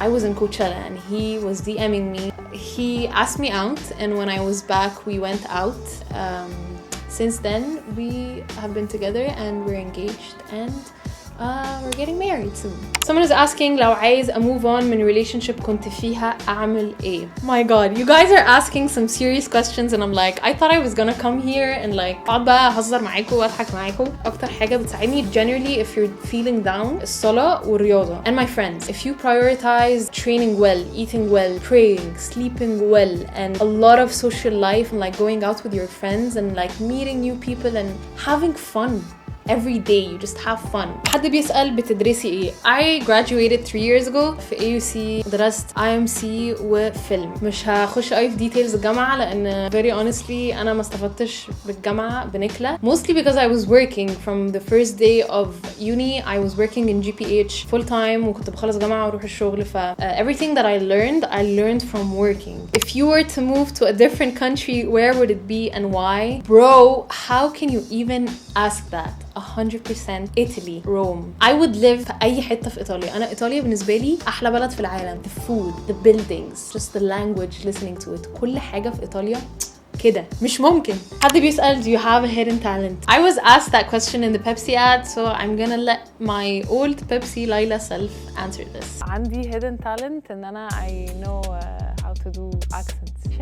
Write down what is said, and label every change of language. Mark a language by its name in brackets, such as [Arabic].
[English] I was in Coachella and he was DMing me. He asked me out, and when I was back we went out. Since then we have been together and we're engaged and we're getting married soon. Someone is asking [Arabic] لو عايز [English] move on [Arabic] من relationship كنت فيها أعمل إيه? [English] My God, you guys are asking some serious questions and I'm like, I thought I was gonna come here and like [Arabic] أقعد بقى أهزر معاكم وأضحك معاكم. أكتر حاجة بتساعدني [English] generally if you're feeling down [Arabic] الصلاة والرياضة. [English] And my friends, if you prioritize training well, eating well, praying, sleeping well, and a lot of social life and like going out with your friends and like meeting new people and having fun. Every day you just have fun. [Arabic] حد بيسأل بتدرسي ايه؟ [English] I graduated 3 years ago في AUC. [Arabic] درست IMC وفيلم. مش هخش قوي في details الجامعة لأن [English] very honestly [Arabic] أنا ما استفدتش بالجامعة بنكلة. [English] Mostly because I was working from the first day of uni. I was working in GPH full time [Arabic] وكنت بخلص جامعة وأروح الشغل. [English] everything that I learned from working. If you were to move to a different country, where would it be and why? Bro, how can you even ask that? 100% Italy, Rome. I would live [Arabic] في أي حتة في إيطاليا. أنا إيطاليا بالنسبة لي أحلى بلد في العالم. [English] The food, the buildings, just the language, listening to it. [Arabic] كل حاجة في إيطاليا كده مش ممكن. حد بيسأل [English] do you have a hidden talent? I was asked that question in the Pepsi ad, so I'm gonna let my old Pepsi Layla self answer this. عندي hidden talent [Arabic] إن أنا [English] I know how to do accents.